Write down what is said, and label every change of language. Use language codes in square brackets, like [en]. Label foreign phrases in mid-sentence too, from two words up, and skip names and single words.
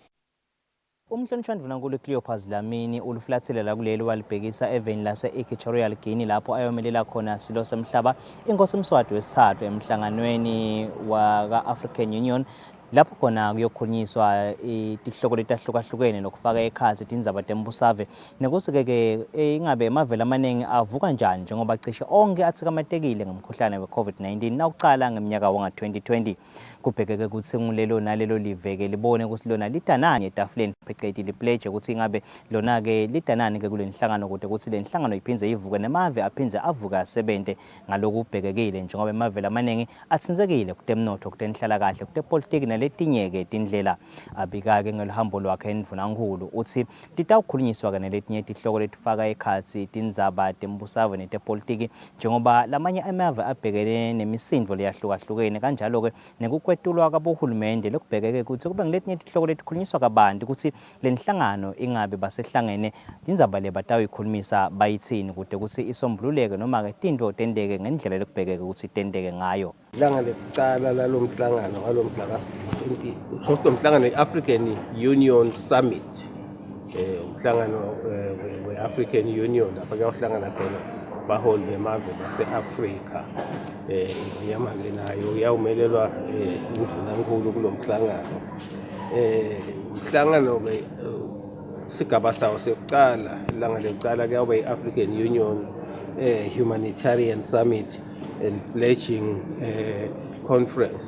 [ss] Umhlonishwa ndvunankulu Cleopas Dlamini uluflathelela kulelo walibhekisa eveni lase-Equatorial Guinea lapho ayomelela khona silo semhlaba inkosi umswati wesithathu emhlanganweni waka-African Union lapho khona kuyokhulunyiswa tihloko letahlukahlukene nokufaka ekhathi tindzaba tembusave nekuthi-ke ingabe emavela amaningi avuka njani njengoba cishe onke athikamatekile ngomkhuhlane we-COVID-19 nakuqala ngeminyaka wanga-2020. Kubhekeke ukuthi ngulelo nalelo live-ke libone ukuthi lona litanani etafuleni phecelezi lipledge ukuthi ingabe lona-ke litanani-ke kule nhlangano kude ukuthi le nhlangano iphindze ivuke nemave aphindze avuke asebenze ngalokhu kubhekekile njengoba emavela amaningi atsinzekile kutemnotho kutenhlalakahle kutepolitiki naletinye-ke tindlela. Abika-ke ngeluhambo lwakhe endvunankulu uthi titawukhulunyiswa-ke naletinye tihloko letifaka ekhatsi tindzaba tembusave netepolitiki njengoba lamanye amave abhekene nemisindvo leyahlukahlukene kanjalo-ke kwetulwa kabohulumende lokubhekeke ukuthi kube ngiletinye tihloko letikhulunyiswa kabanti ukuthi le nhlangano ingabe basehlangene tindzaba le batayikhulumisa bayithini kude ukuthi isombululeke noma-ke tinto tendeke ngendlela lokubhekeke ukuthi tendeke ngayo. Ilanga lekucala lalomhlangano ngalomhla ka-20 umhlangano i-African Union Summit umhlangano we-African Union lapha kuyawuhlangana khona baholi bemave base-Afrika yamake nayo uyawumelelwa indvunankulu kulo mhlangano. Umhlangano-ke sigaba sawo sekucala ilanga lekucala kuyawuba i-African Union Humanitarian Summit and Pledging Conference.